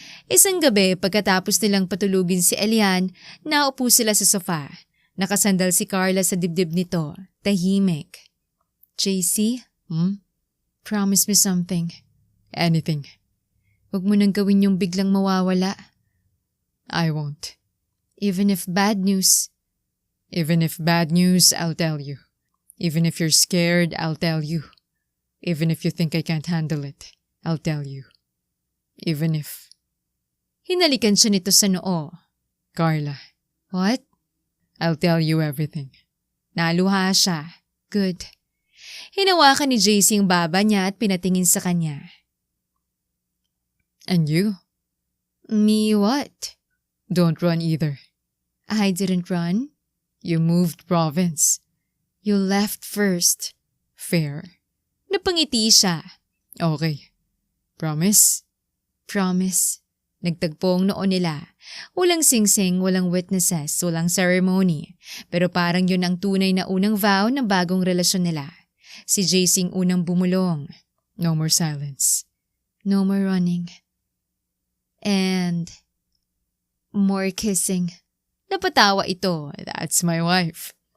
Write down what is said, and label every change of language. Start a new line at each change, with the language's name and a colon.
Filipino: Isang gabi, pagkatapos nilang patulugin si Elian, naupo sila sa sofa. Nakasandal si Carla sa dibdib nito. Tahimik. JC?
English: Promise me something. Anything.
Filipino: Huwag mo nang gawin yung biglang mawawala.
English: I won't. Even if bad news. Even if bad news, I'll tell you. Even if you're scared, I'll tell you. Even if you think I can't handle it, I'll tell you. Even if...
Filipino: Hinalikan siya nito sa noo. Carla,
English: What? I'll tell you everything.
Filipino: Naluha siya.
English: Good.
Filipino: Hinawakan ni JC ang baba niya at pinatingin sa kanya.
English: And you? Me what? Don't run either. I didn't run. You moved province. You left first. Fair.
Filipino: Napangiti siya.
English: Okay. Promise? Promise.
Filipino: Nagtagpo ang noo nila. Walang singsing, walang witnesses, walang ceremony. Pero parang yun ang tunay na unang vow ng bagong relasyon nila. Si JC ang unang bumulong.
English: No more silence. No more running. And... more kissing.
Filipino: Napatawa ito.
English: That's my wife.